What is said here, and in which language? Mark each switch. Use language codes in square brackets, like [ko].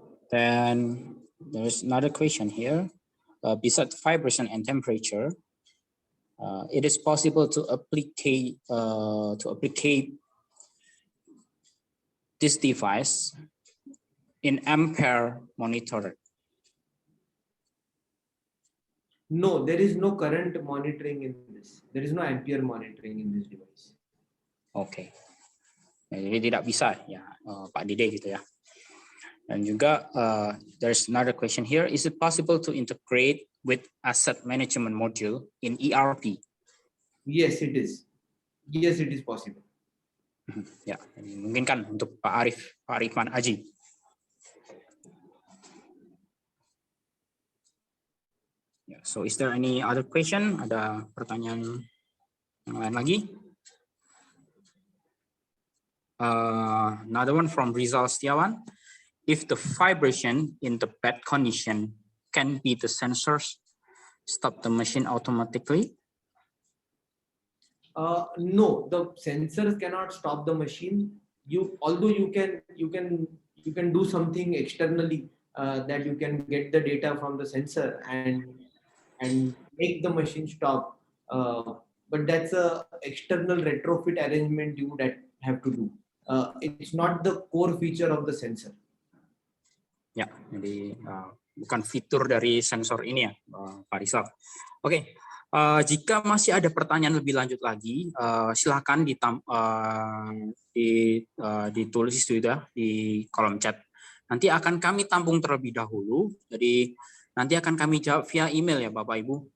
[en] Then there's another question here. Besides vibration and temperature, it is possible to applicate this device in ampere monitor. No, there is no current monitoring in this. There is no ampere monitoring in this device. [id] Oke. Jadi tidak bisa ya Pak Dede gitu ya. Dan juga [en] there's another question here. Is it possible to integrate with asset management module in ERP? Yes, it is. Yes, it is possible. [id] Ya, mungkin kan untuk Pak Arifman Aji. [en] Yeah, so is there any other question? [id] Ada pertanyaan yang lain lagi? [en] Another one from Rizal Setiawan. If the vibration in the bad condition can be the sensors stop the machine automatically? No, the sensors cannot stop the machine. Although you can do something externally that you can get the data from the sensor and make the machine stop. But that's a external retrofit arrangement you would have to do. It's not the core feature of the sensor. [id] Ya, jadi bukan fitur dari sensor ini ya, Pak Rizal. Oke, jika masih ada pertanyaan lebih lanjut lagi, silakan ditulis sudah di kolom chat. Nanti akan kami tampung terlebih dahulu. Jadi nanti akan kami jawab via email ya Bapak Ibu.